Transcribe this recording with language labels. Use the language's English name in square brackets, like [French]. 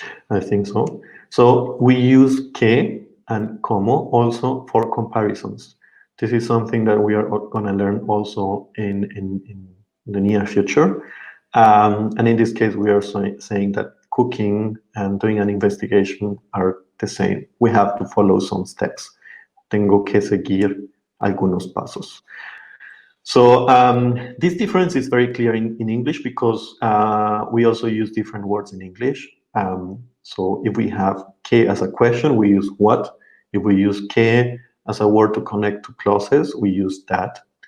[English] I think so. So we use que and como also for comparisons. This is something that we are going to learn also in the near future. And in this case, we are saying that cooking and doing an investigation are the same. We have to follow some steps. [Spanish] Tengo que seguir algunos pasos. [English] So this difference is very clear in English because we also use different words in English. So if we have que as a question, we use what. If we use que as a word to connect to clauses, we use that.